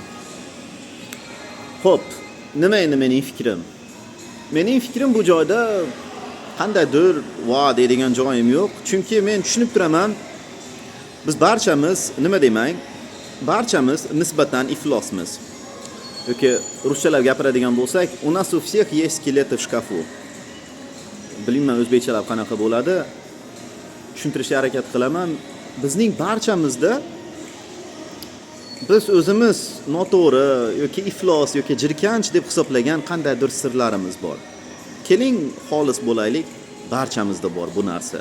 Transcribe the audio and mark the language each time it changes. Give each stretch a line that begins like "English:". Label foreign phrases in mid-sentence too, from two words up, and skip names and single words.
Uzbek: Xo'p, nima endi mening fikrim? Mening fikrim bu joyda qandaydir va deydigan joyim yo'q. Chunki men tushunib turaman, biz barchamiz, nima demang, barchamiz nisbatan iflosmiz. Yoki ruschalab gapiradigan bo'lsak,
Russian: у нас у всех есть скелеты в шкафу.
Uzbek: Bilmayman o'zbekchalab qanaqa bo'ladi. Tushuntirishga harakat qilaman. Bizning barchamizda biz o'zimiz noto'g'ri yoki iflos yoki jirkanch deb hisoblagan qandaydir sirlarimiz bor. Keling, xolis bo'laylik, barchamizda bor bu narsa.